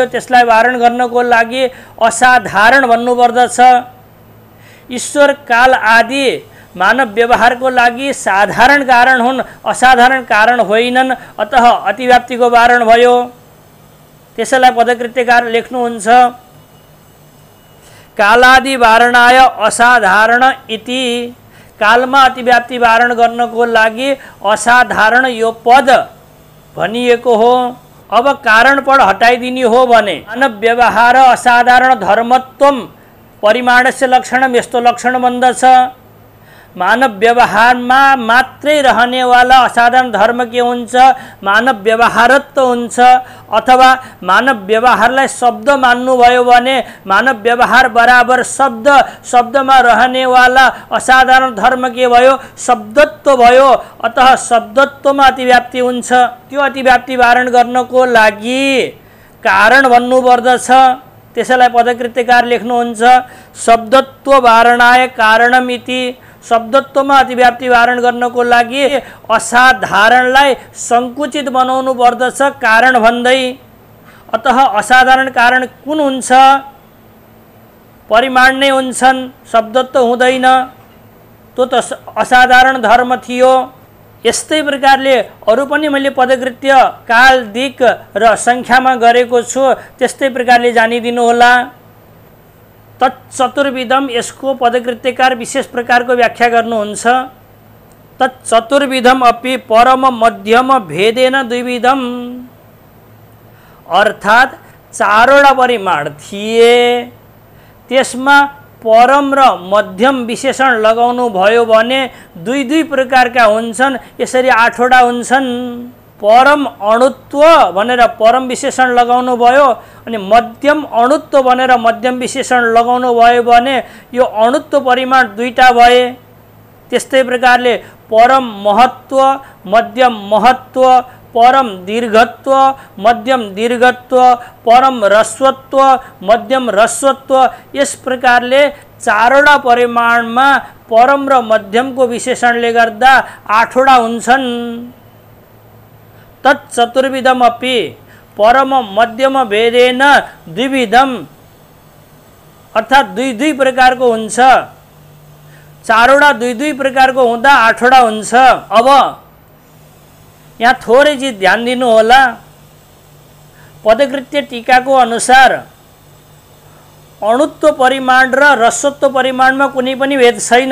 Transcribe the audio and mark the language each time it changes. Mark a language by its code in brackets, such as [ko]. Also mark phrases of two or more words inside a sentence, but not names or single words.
[ne] त्यसलाई वारण गर्नको लागि असाधारण भन्नुपर्दछ। ईश्वर काल आदि मानव व्यवहारको लागि साधारण कारण हुन्, असाधारण कारण होइनन्। अतः अतिव्याप्तिको वारण भयो। त्यसैलाई पदकृत्यकार लेख्नुहुन्छ, [sa] कालादि वारणाय असाधारण इति। [ne] कालमा अतिव्याप्ति वारण गर्नको लागि असाधारण यो पद भनिएको हो। अब कारण पद हटाइदिने हो भने [sa] मानव व्यवहार असाधारण धर्मत्वम परिमाणस्य लक्षणम, [ne] यस्तो लक्षण बन्दछ। मानव व्यवहारमा मात्रै रहनेवाला असाधारण धर्म के हुन्छ? मानव व्यवहारत्व हुन्छ। अथवा मानव व्यवहारलाई शब्द मान्नुभयो भने मानव व्यवहार बराबर शब्द, शब्दमा रहनेवाला असाधारण धर्म के भयो? शब्दत्व भयो। अतः शब्दत्वमा अतिव्याप्ति हुन्छ। त्यो अतिव्याप्ति वारण गर्नको लागि कारण भन्नुपर्दछ। त्यसैलाई पदकृत्यकार लेख्नुहुन्छ, [sa] शब्दत्व वारणाय कारणमिति। [ne] शब्दत्वमा अतिव्याप्ति वारण गर्नको लागि असाधारणलाई सङ्कुचित बनाउनु पर्दछ कारण भन्दै। अतः असाधारण कारण कुन हुन्छ? परिमाण नै हुन्छन्, शब्दत्व हुँदैन। त्यो त असाधारण धर्म थियो। यस्तै प्रकारले अरू पनि मैले पदकृत्य काल, दिक् र सङ्ख्यामा गरेको छु, त्यस्तै प्रकारले जानिदिनु होला। तत्चतुर्विधम, यसको पदकृत्यकार विशेष प्रकारको व्याख्या गर्नुहुन्छ। [sa] तत्चतुर्विधम अपि परम मध्यम भेदेन द्विविधम। [ne] अर्थात् चारवटा परिमाण थिए, त्यसमा परम र मध्यम विशेषण लगाउनु भयो भने दुई दुई प्रकारका हुन्छन्। यसरी आठवटा हुन्छन्। परम अणुत्व भनेर परम विशेषण लगाउनु भयो, अनि मध्यम अणुत्व भनेर मध्यम विशेषण लगाउनु भयो भने यो अणुत्व परिमाण दुईटा भए। त्यस्तै प्रकारले परम महत्व, मध्यम महत्व, परम दीर्घत्व, मध्यम दीर्घत्व, परम ह्रस्वत्व, मध्यम ह्रस्वत्व, यस प्रकारले चारवटा परिमाणमा परम र मध्यमको विशेषणले गर्दा आठवटा हुन्छन्। [sa] तत्चतुर्विधम अपि परम मध्यम भेदेन द्विविधम, [ne] अर्थात् दुई दुई प्रकारको हुन्छ। चारवटा दुई दुई प्रकारको हुँदा आठवटा हुन्छ। अब यहाँ थोरै चीज ध्यान दिनु होला। पदकृत्य टीकाको अनुसार अणुत्व परिमाण र ह्रस्वत्व परिमाणमा कुनै पनि भेद छैन।